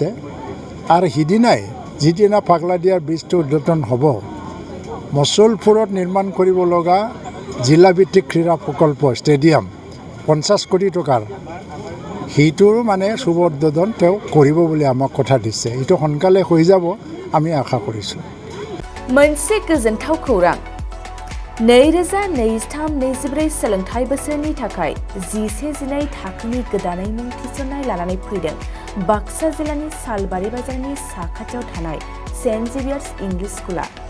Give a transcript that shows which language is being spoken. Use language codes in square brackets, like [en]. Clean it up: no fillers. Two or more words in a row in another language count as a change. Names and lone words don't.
[as] আৰু সিদিনাই যিদিনা পাগলাদিয়াৰ ব্ৰিজটো উদ্বোধন হ'ব, মছলপুৰত নিৰ্মাণ কৰিব লগা জিলাভিত্তিক ক্ৰীড়া প্ৰকল্প ষ্টেডিয়াম 50 কোটি টকাৰ সেইটোৰ মানে সুবৰ্ধন তেওঁ কৰিব বুলি আমাক কথা দিছে। এইটো সোনকালে হৈ যাব আমি আশা কৰিছোঁ। [brx] मोनसे गोजोनथाव खौरां 2023-24 सोलोंथाइ बोसोरनि थाखाय 11-12 थाखोनि गोदानै मुं थिसननाय लानानै फैदों बाक्सा जिल्लानि सालबारि बाजारनि साखाथियाव थानाय सेन्ट जेभियार्स इंलिश स्कुला।